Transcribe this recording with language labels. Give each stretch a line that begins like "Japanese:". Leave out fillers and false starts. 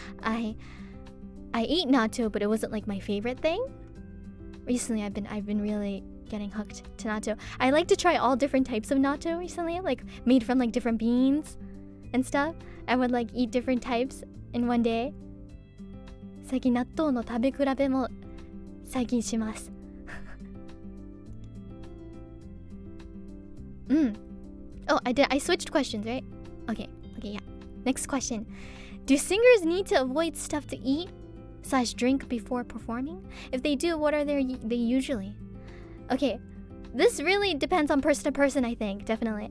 English: I ate natto, but it wasn't like my favorite thing. Recently, I've been really getting hooked to natto. I like to try all different types of natto recently, like made from like different beans and stuff. I would like eat different types in one day.
Japanese: 最近納豆の食べ比べも最近します。
English: Oh, I switched questions, right? Okay, yeah. Next question. Do singers need to avoid stuff to eat / drink before performing? If they do, what are they usually? Okay, this really depends on person to person, I think, definitely.